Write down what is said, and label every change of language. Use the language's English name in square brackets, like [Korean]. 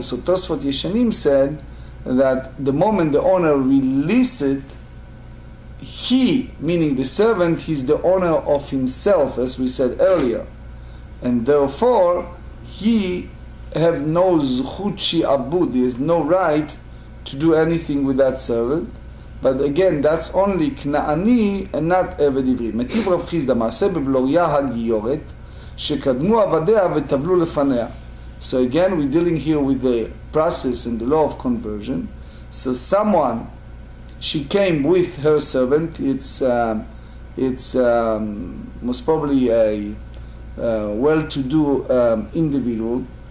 [English] So Tosfot Yeshanim said that the moment the owner release it, he, meaning the servant, he's the owner of himself, as we said earlier, and therefore he have no zchut shi'abud, he has no right to do anything with that servant. But again, that's only Knaani and not Eved Ivri. [Hebrew] מטיב רב חיסדא מעשה בבלוריה הגיורת שקדמו עבדיה וטבלו לפניה. [English] So again, we're dealing here with the process and the law of conversion. So someone, she came with her servant. It's most probably a well-to-do individual.